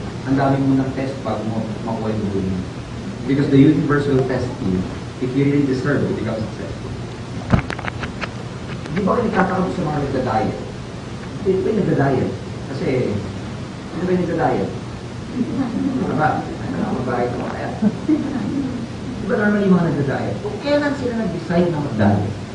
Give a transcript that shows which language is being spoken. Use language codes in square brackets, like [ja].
[tl] ang dami mo ng test pag mo makuha yung goal mo. [en] Because the universe will test you if you really deserve to become successful. [tl] Di ba kayo nagkakaroon sa mga nagda-diet? Hindi ba yung nagda-diet? Kasi, ano ba yung nagda-diet? Ano ba? Ano ba? Mabahay ka kaya? Di ba normally mga nagda-diet? Kung kailan sila nag-decide na mag-diet?